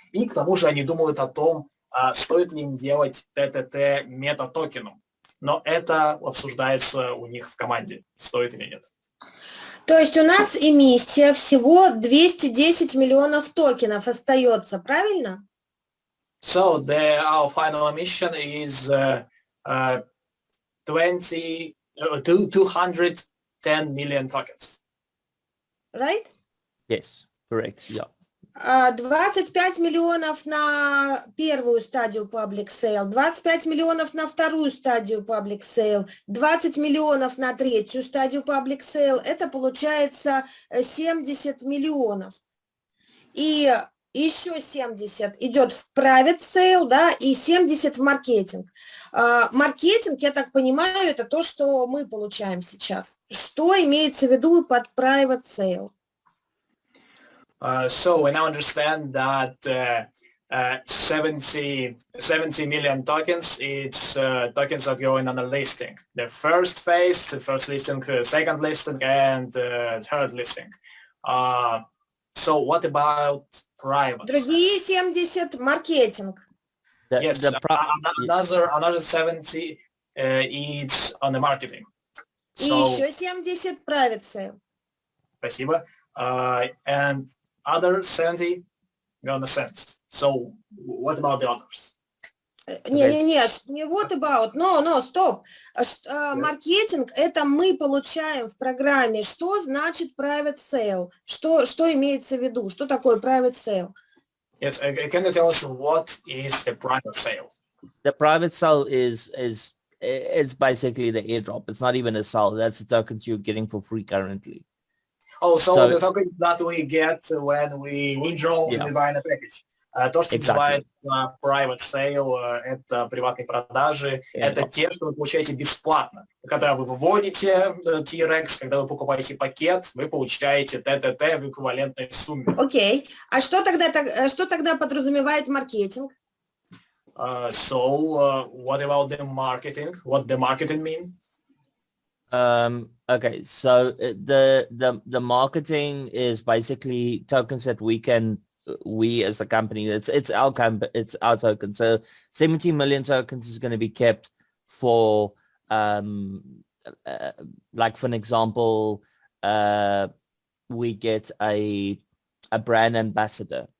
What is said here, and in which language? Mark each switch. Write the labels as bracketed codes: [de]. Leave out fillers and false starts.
[ru] И к тому же они думают о том, стоит ли им делать ТТТ мета-токеном. Но это обсуждается у них в команде, стоит или нет. То есть у нас эмиссия всего 210 миллионов токенов остается, правильно? [en] So our final emission is 210 million tokens. Right? Yes, correct. Yeah. [ru] 25 миллионов на первую стадию public sale, 25 миллионов на вторую стадию public sale, 20 миллионов на третью стадию public sale, это получается 70 миллионов. И еще 70 идет в private sale, да, и 70 в маркетинг. Маркетинг, я так понимаю, это то, что мы получаем сейчас. Что имеется в виду под private sale? [en] So we now understand that 70 million tokens, it's tokens that go in on a listing. The first phase, the first listing, second listing, and third listing. So what about private? [ru] Другие 70 маркетинг. [en] Yes, another 70 is on the marketing. [ru] И еще 70 private sale. Спасибо. [en] And other 70 gonna send. So what about the others? [ru] Не [en] what about, [ru] стоп. Маркетинг это мы получаем в программе. Что значит private sale? Что имеется в виду? Что такое private sale? [en] Yes, can you tell us what is the private sale? The private sale is it's basically the airdrop. It's not even a sale. That's the tokens you're getting for free currently. Oh, so the tokens that we get when we withdraw and we buy in a package. [ru] То, что называется private sale, это приватные продажи, это те, что вы получаете бесплатно. Когда вы выводите TRX, когда вы покупаете пакет, вы получаете ТТТ в эквивалентной сумме. Окей. А что тогда подразумевает маркетинг? [en] So, what about the marketing? What the marketing mean? Okay, so the marketing is basically tokens that we as a company, it's our token. So 70 million tokens is going to be kept for like for an example, we get a brand ambassador.